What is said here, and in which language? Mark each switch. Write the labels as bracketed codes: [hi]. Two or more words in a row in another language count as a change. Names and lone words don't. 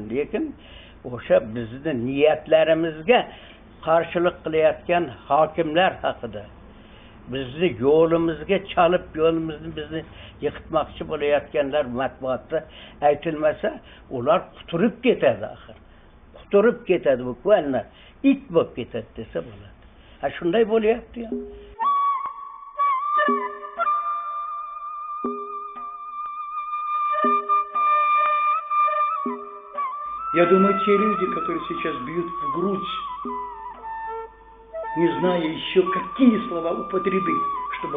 [uz] Lekin o'sha bizning niyatlarimizga qarshilik qilayotgan hokimlar haqida, bizni yo'limizga chalib, bizni yiqitmoqchi bo'layotganlar matbuotda aytilmasa, ular quturib ketadi axir. Quturib ketadi bu ko'llar. It bo'lib ketadi desa bo'ladi. Ha shunday bo'lyapti. [ru] Я думаю, те люди, которые сейчас бьют в грудь, не зная еще, какие слова употребить, чтобы